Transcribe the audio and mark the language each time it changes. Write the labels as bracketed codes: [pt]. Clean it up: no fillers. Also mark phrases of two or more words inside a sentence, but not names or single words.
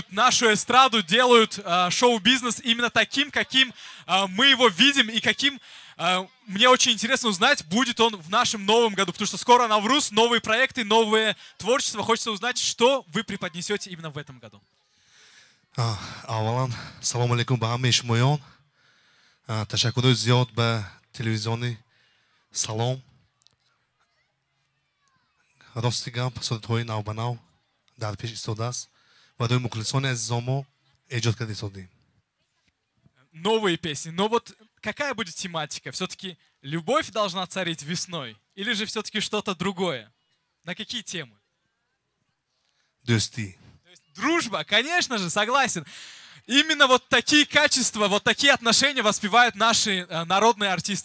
[ru] нашу эстраду, делают шоу-бизнес именно таким, каким мы его видим и каким мне очень интересно узнать, будет он в нашем новом году, потому что скоро Навруз, новые проекты, новое творчество. Хочется узнать, что вы преподнесете именно в этом году. [tg] Авалан, салам алейкум ба ҳамаи шумоён. Ташаккури зиёд ба телевизиони Салом. Рости гап содатҳои навбанав дар пеш истодааст. Барои мухлисони азизон мо эҷод карда истодем. [ru] Новые песни. Но вот какая будет тематика? Все-таки любовь должна царить весной? Или же все-таки что-то другое? На какие темы? [tg] Дӯстӣ. [ru] Дружба, конечно же, согласен. Именно вот такие качества, вот такие отношения воспевают наши народные артисты.